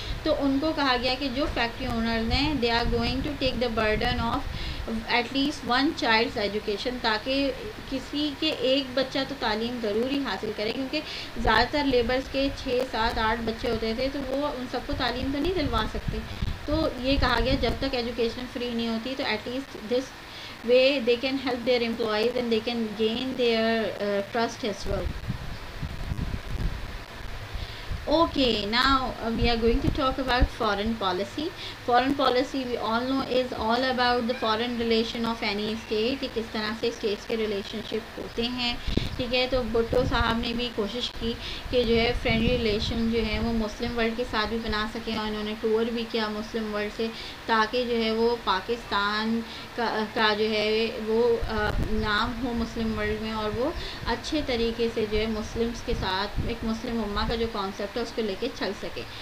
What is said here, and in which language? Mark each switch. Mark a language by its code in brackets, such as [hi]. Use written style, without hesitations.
[ur] تو ان کو کہا گیا کہ جو فیکٹری اونرز ہیں [en] they are going to take the burden of at least one child's education, [ur] تاکہ کسی کے ایک بچہ تو تعلیم ضروری حاصل کرے، کیونکہ زیادہ تر لیبرز کے 6 7 8 بچے ہوتے تھے، تو وہ ان سب کو تعلیم تو نہیں دلوا سکتے. تو یہ کہا گیا جب تک ایجوکیشن فری نہیں ہوتی تو [en] At least this way they can help their employees and they can gain their trust as well. Okay, now we are going to talk about foreign policy. Foreign policy we all know is all about the foreign relation of any state. [ur] کہ کس طرح سے status کے relation شپ ہوتے ہیں، ٹھیک ہے. تو بھٹو صاحب نے بھی کوشش کی کہ جو ہے فرینڈلی ریلیشن جو ہے وہ مسلم ورلڈ کے ساتھ بھی بنا سکیں، اور انہوں نے ٹور بھی کیا مسلم ورلڈ سے، تاکہ جو ہے وہ پاکستان کا جو ہے وہ نام ہو مسلم ورلڈ میں، اور وہ اچھے طریقے سے جو ہے مسلمس کے ساتھ ایک مسلم امہ کا جو کانسیپٹ ہے اس کو لے کے چل سکے.